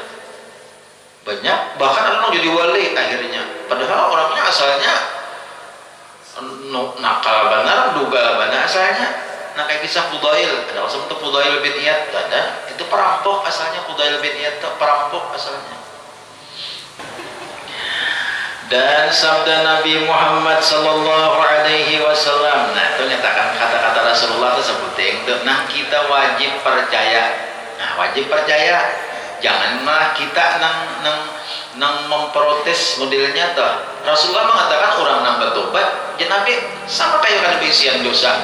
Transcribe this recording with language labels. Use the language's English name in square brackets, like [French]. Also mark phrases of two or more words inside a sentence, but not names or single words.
[Banjar] Banyak, bahkan ada yang jadi wali akhirnya, padahal orangnya asalnya nakal benar, duga benar asalnya. Nah kayak kisah Fudail, ada asal itu Fudail bin Iyad, ada itu perampok asalnya, Fudail bin Iyad itu perampok asalnya. Dan sabda Nabi Muhammad [Arabic] صلى الله عليه وسلم, [Banjar] nah itu nyatakan kata-kata Rasulullah itu seperti itu. Nah kita wajib percaya. Nah wajib percaya, jangan malah kita nang memprotes modelnya tuh. Rasulullah mengatakan orang nang bertobat, jadi Nabi sama kayak kada bisian dosa.